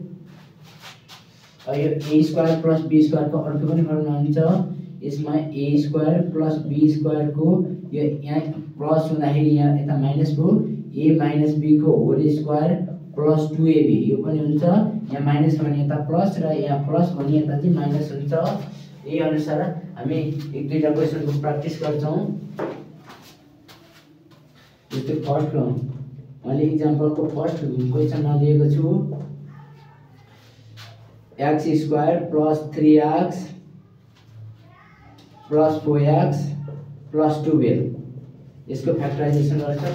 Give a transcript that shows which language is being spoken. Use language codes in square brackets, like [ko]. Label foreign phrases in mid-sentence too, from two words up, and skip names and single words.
[ne] यो [en] a square plus b square [ne] को अर्को पनि फर्मुला हुन्छ। यसमा [en] a square plus b square [ne] को यो यहाँ प्लस हुँदाखेरि यहाँ यता माइनस को [en] a minus b [ne] को [en] whole square plus 2ab [ne] यो पनि हुन्छ। यहाँ माइनस भने यता प्लस र यहाँ प्लस भने यता चाहिँ माइनस हुन्छ। यही अनुसार हामी एक दुईटा क्वेशनको प्र्याक्टिस गर्छौं। जस्तै फर्स्ट मैले एक्जाम्पल को [en] first question [ne] मा लिएको छु [en] x square plus 3x plus 4x plus 12 [ne] यसको फ्याक्टराइजेसन गर्छौं।